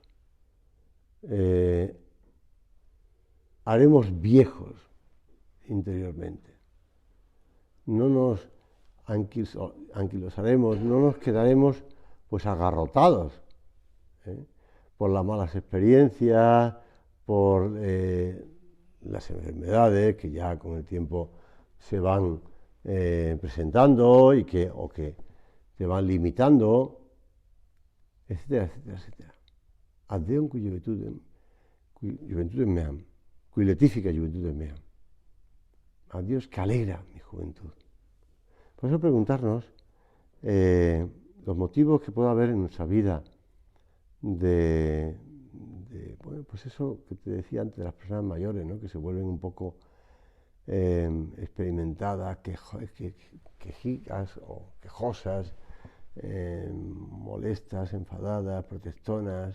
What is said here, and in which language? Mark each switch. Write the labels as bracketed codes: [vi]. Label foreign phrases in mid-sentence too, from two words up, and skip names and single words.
[es] haremos viejos interiormente, no nos anquilosaremos, no nos quedaremos pues agarrotados por las malas experiencias, por las enfermedades que ya con el tiempo se van presentando y que te van limitando, etcétera, etcétera, etcétera. [la] Ad Deum cui juventudem meam, cui letifica juventudem meam. [es] A Dios que alegra mi juventud. Por eso preguntarnos los motivos que pueda haber en nuestra vida de bueno, pues eso que te decía antes de las personas mayores, ¿no? Que se vuelven un poco experimentadas, quejicas o quejosas, molestas, enfadadas, protestonas.